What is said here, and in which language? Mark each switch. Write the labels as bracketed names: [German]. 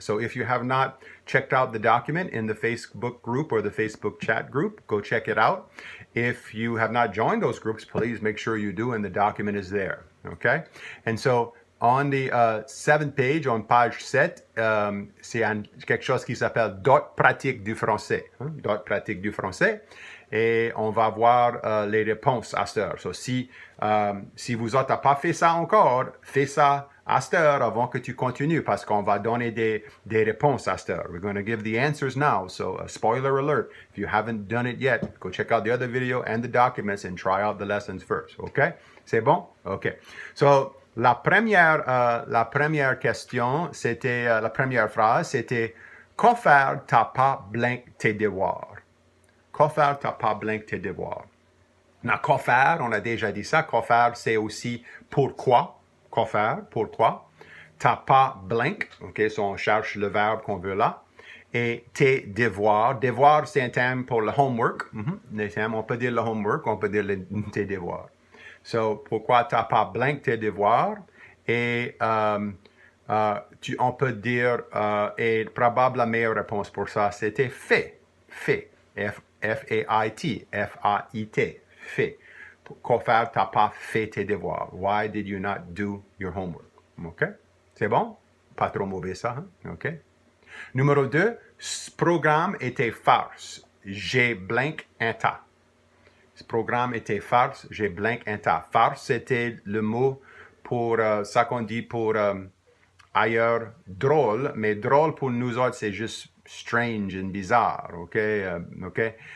[English] So if you have not checked out the document in the Facebook group or the Facebook chat group, go check it out. If you have not joined those groups, please make sure you do, and the document is there. Okay? And so on the 7th page, on page 7, [French] c'est quelque chose qui s'appelle Dot pratique du français. Dot pratique du français. Et on va voir les réponses à cette heure. So, si vous n'avez pas fait ça encore, fais ça à cette heure avant que tu continues parce qu'on va donner des réponses à cette heure. [English] We're going to give the answers now. So, spoiler alert, if you haven't done it yet, go check out the other video and the documents and try out the lessons first. [French] OK? C'est bon? OK. So, la première question, c'était, la première phrase, c'était « Quoi faire, t'as pas blank tes devoirs ». Quoi faire, t'as pas blank tes devoirs. Now, quoi faire, on a déjà dit ça. Quoi faire, c'est aussi pourquoi. Quoi faire, pourquoi. T'as pas blank. OK, so on cherche le verbe qu'on veut là. Et tes devoirs. Devoirs, c'est un terme pour le homework. Les termes, on peut dire le homework, on peut dire tes devoirs. So, pourquoi t'as pas blank tes devoirs. Et on peut dire, et probablement la meilleure réponse pour ça, c'était fait. Fait. F-A-I-T, F-A-I-T, fait. Quoi faire, t'as pas fait tes devoirs. [English] Why did you not do your homework? [French] OK? C'est bon? Pas trop mauvais ça, hein? OK? Numéro 2, ce programme était farce. J'ai blank un tas. Ce programme était farce, j'ai blank un tas. Farce, c'était le mot pour ça qu'on dit pour ailleurs drôle, mais drôle pour nous autres, c'est juste [English] strange and bizarre, [French] OK? OK?